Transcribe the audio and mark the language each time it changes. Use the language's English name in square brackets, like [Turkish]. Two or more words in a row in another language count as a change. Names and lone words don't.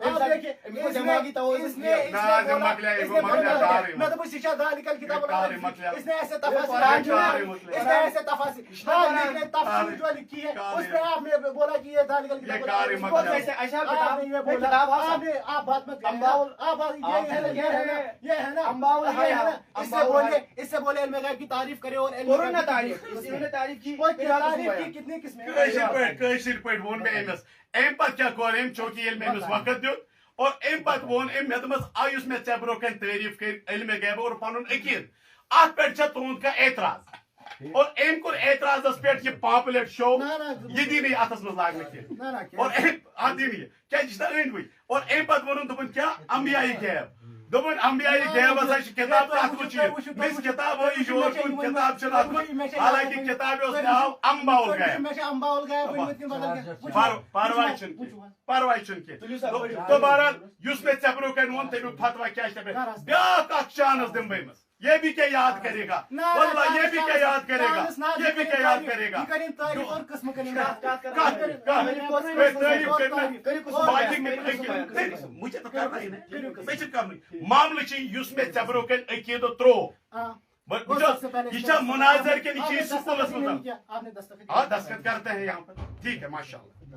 [Urdu] میں تو پوچھ [Arabic] ذالک الکتاب لا ریب فیہ [Urdu] اس نے ایسے تفاسیر تفسیر جو لکھی ہے اس پہ آپ نے بولا کہ یہ [Arabic] ذالک الکتاب لا ریب فیہ [Urdu] آپ بات مت یہ ہے نا اس سے بولے علم غیب کی تعریف کرے اور تعریف کی کتنی قسمیں [Kashmiri] کٲشِر پٲٹھۍ ووٚن مےٚ أمِس اَمہِ پتہٕ کیٛاہ کوٚر أمۍ چوٗنٛکہِ ییٚلہِ مےٚ أمِس وقت دیُت اور اَمہِ پتہٕ ووٚن أمۍ مےٚ دوٚپمَس یُس مےٚ ژےٚ برونٛہہ کَنہِ تعریٖف کٔرۍ علمِ غیب اور پنُن عقیٖد اَتھ پٮ۪ٹھ چھا تُہُنٛد کانٛہہ اعتراض اور أمۍ کوٚر اعتراضس پٮ۪ٹھ یہِ پامپلیٹ شو یہِ دی نہٕ یہِ اَتھس منٛز لاگنہٕ کینٛہہ اور اَتھ دی نہٕ یہِ کیٛازِ یہِ چھُنہ أنٛدۍ پٔکۍ اور اَمہِ پتہٕ ووٚنُن دوٚپُن کیٛاہ انبیاء غیب دوٚپُن انبیاء غیب ہسا چھِ کِتاب تہٕ اَتھ منٛز چھُ یہِ مےٚ چھِ کِتاب ہٲیِو یور کُن کِتاب چھِنہٕ اَتھ منٛز حالانکہِ کِتابہِ اوس ناو انبیاء الغیب پرواے چھُنہٕ کینٛہہ تو بہرحال یُس مےٚ ژےٚ برونٛہہ کَنہِ ووٚن تَمیُک فتوا کیٛاہ چھِ بیٛاکھ اکھ چانس دِمہٕ بہٕ أمِس [Urdu] یہ بھی کیا یاد کرے گا واللہ یہ بھی کیا یاد کرے گا یہ بھی کیا یاد کرے گا مجھے تو کرنا ہی نہیں معاملہ اس میں [Kashmiri] ژےٚ کن عقیدہ ترو [Urdu] یہ مناظر کے نیچے سکولس میں ہاں دستخط کرتے ہیں یہاں پر ٹھیک ہے ماشاء اللہ